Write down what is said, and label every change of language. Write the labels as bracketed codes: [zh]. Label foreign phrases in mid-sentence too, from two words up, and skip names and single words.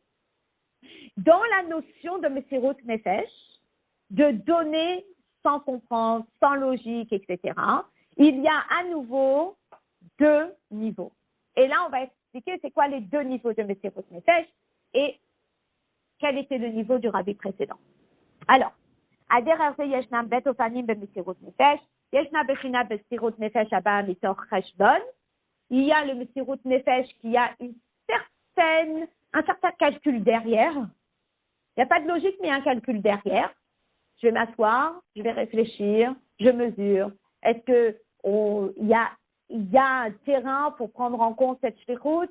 [fr] Dans la notion de [he] מסירות נפש, [fr] de donner sans comprendre, sans logique, etc., il y a à nouveau deux niveaux. Et là, on va expliquer c'est quoi les deux niveaux de [he] מסירות נפש [fr] et quel était le niveau du rabbi précédent. Alors, [he] הדרך זה ישנם בית אופנים במסירות נפש, ישנה בחינה במסירות נפש הבאה מתוך חשבון, [fr] il y a le [he] מסירות נפש [fr] qui a un certain calcul derrière. Il n'y a pas de logique, mais un calcul derrière. Je vais m'asseoir, je vais réfléchir, je mesure. Est-ce qu'il y a un terrain pour prendre en compte cette shlichut?